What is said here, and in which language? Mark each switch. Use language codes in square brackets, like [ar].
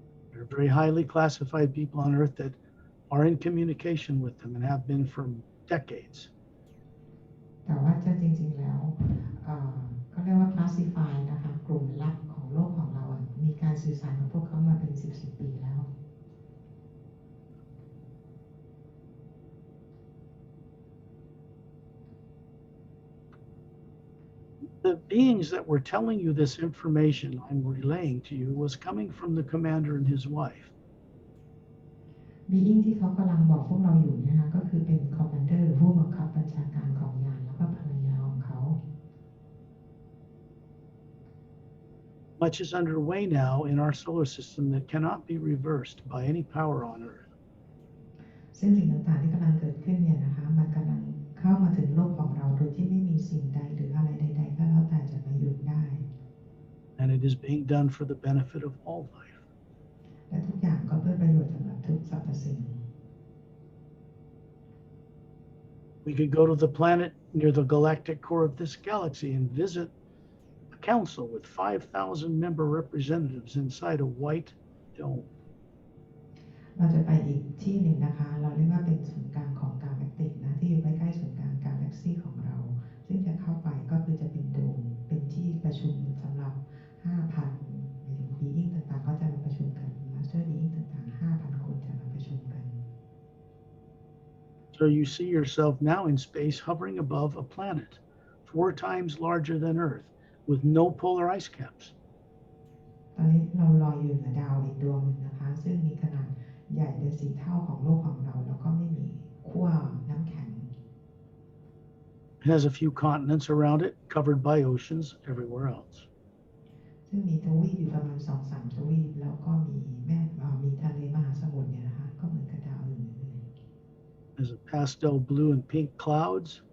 [en] There are very highly classified people on Earth that are in communication with them and have been for decades. [th] แต่ว่าจะจริงๆแล้วเขาเรียกว่า classify นะคะกลุ่มลับของโลกของเรามีการสื่อสารของพวกเขามาเป็น10 ปีแล้ว [en] The beings that were telling you this information I'm relaying to you was coming from the commander and his wife. [th] being ที่เขากำลังบอกพวกเราอยู่นะคะก็คือเป็นคอมมานเดอร์หรือผู้บังคับบัญชาการของยานแล้วก็ภรรยาของเขา [en] Much is underway now in our solar system that cannot be reversed by any power on Earth. [th] ซึ่งสิ่งต่างๆที่กำลังเกิดขึ้นเนี่ยนะคะมันกำลังเข้ามาถึงโลกของเราโดยที่ไม่มีสิ่งใดหรืออะไรใดๆก็แล้วแต่จะมาหยุดได้ [en] And it is being done for the benefit of all life. [th] และทุกอย่างก็เพื่อประโยชน์สำหรับทุกสรรพสิ่ง [en] We could go to the planet near the galactic core of this galaxy and visit a council with 5,000 member representatives inside a white dome. [th] เราจะไปอีกที่หนึ่งนะคะเราเรียกว่าเป็นศูนย์กลางของกาแล็กติกนะที่อยู่ใกล้ๆศูนย์กลางกาแล็กซี่ของเราซึ่งจะเข้าไปก็คือจะเป็นโดมเป็นที่ประชุมสำหรับ 5,000 being ต่างๆก็จะมาประชุมกัน Master being ต่างๆ 5,000 คนจะมาประชุมกัน [en] So you see yourself now in space hovering above a planet 4 times larger than Earth with no polar ice caps. [th] ตอนนี้เราลอยอยู่เหนือดาวอีกดวงหนึ่งนะคะซึ่งมีขนาดใหญ่เป็น4 เท่าของโลกของเราแล้วก็ไม่มีขั้วน้ำแข็ง [en] It has a few continents around it, covered by oceans everywhere else. [th] ซึ่งมีทวีปอยู่ประมาณ 2-3 ทวีปแล้วก็มีทะเลมหาสมุทรเนี่ยนะคะก็เหมือนกับดาวอื่นเลย [en] There's a pastel blue and pink clouds.